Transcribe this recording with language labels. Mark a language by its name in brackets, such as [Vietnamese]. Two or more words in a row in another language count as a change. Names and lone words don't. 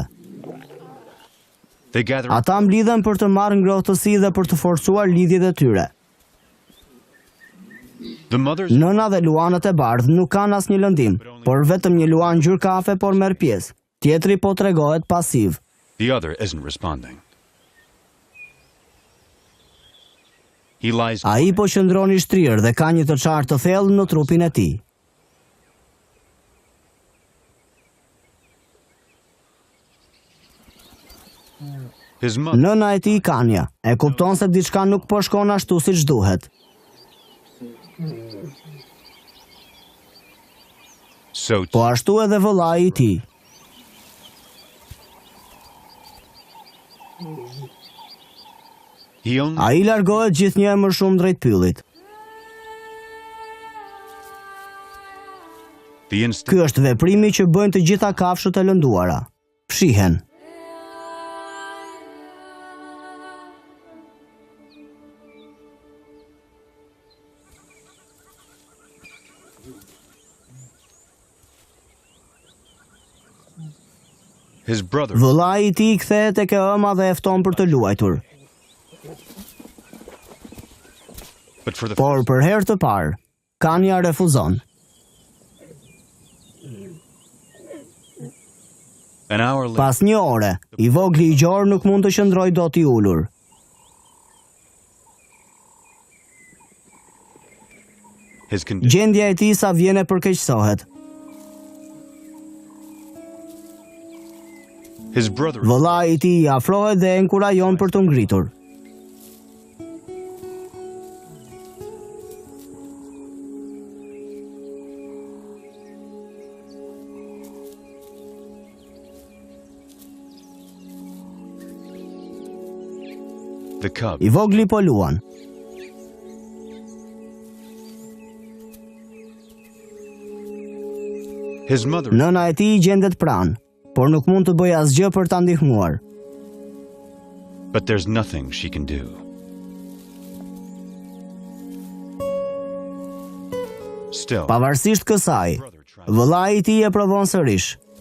[English] they gather [Albanian] Ata mblidhen për të marrë ngrohtësi dhe për të forcuar lidhjet e tyre. [English] the mothers [Albanian] Nëna dhe luanët e bardhë nuk kanë asnjë lëndim, por vetëm një luan ngjyrë kafe por merr pjesë. Tjetri po tregohet pasiv. [English] the other isn't responding. He lies [Albanian] Ai po qëndron i shtrirë dhe ka një të çartë të thellë në trupin e tij. [English] his mother [Albanian] Nëna e tij Kanja e kupton se diçka nuk po shkon ashtu siç duhet. [English] so [Albanian] Po ashtu edhe vëllai i tij. [English] he only [Albanian] Ai largohet gjithnjë më shumë drejt pyllit. [English] the instinct [Albanian] Ky është veprimi që bëjnë të gjitha kafshët e lënduara. Fshihen. [English] his brother [Albanian] Vëllai i tij kthehet tek e ëma dhe e fton për të luajtur. [English] but for the [Albanian] Por për herë të parë, Kanja refuzon. [English] an hour later [Albanian] Pas një ore, i vogli i gjor nuk mund të qëndrojë dot i ulur. [English] his condition [Albanian] Gjendja e tij sa vjen e përkeqësohet. [English] his brother [Albanian] Vëllai i tij i afrohet dhe e inkurajon për të ngritur. [English] the cub [Albanian] I vogli po luan. [English] his mother [Albanian] Nëna e tij gjendet pranë, por nuk mund të bëjë asgjë për ta ndihmuar. [English] but there's nothing she can do. Still [Albanian] Pavarësisht kësaj, vëllai i tij e provon sërish.